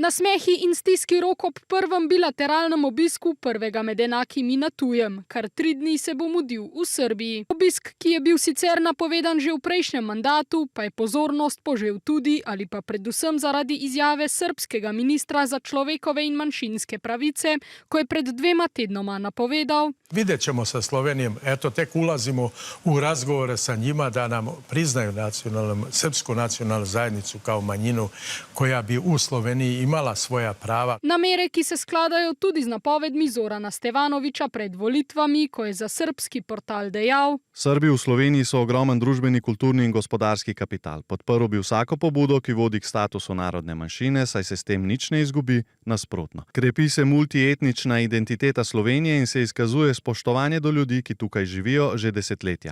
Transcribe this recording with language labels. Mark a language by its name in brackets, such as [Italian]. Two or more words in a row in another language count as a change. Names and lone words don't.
[Slovenian] Nasmehi in stiski rok ob prvem bilateralnem obisku prvega med enakimi na tujem. Kar 3 dni se bo mudil v Srbiji. Obisk, ki je bil sicer napovedan že v prejšnjem mandatu, pa je pozornost požel tudi ali pa predvsem zaradi izjave srbskega ministra za človekove in manjšinske pravice, ko je pred 2 tednoma napovedal: [Serbian] Vidjet ćemo sa Slovenijom, eto tek ulazimo u razgovore sa njima da nam priznaju srpsku nacionalnu zajednicu kao manjinu koja bi u Sloveniji imala svoja prava. [Slovenian] Namere, ki se skladajo tudi z napovedmi Zorana Stevanovića pred volitvami, ko je za srbski portal dejal: Srbi v Sloveniji so ogromen družbeni, kulturni in gospodarski kapital. Podprl bi vsako pobudo, ki vodi k statusu narodne manjšine, saj se s tem nič ne izgubi, nasprotno. Krepi se multietnična identiteta Slovenije in se izkazuje spoštovanje do ljudi, ki tukaj živijo že desetletja.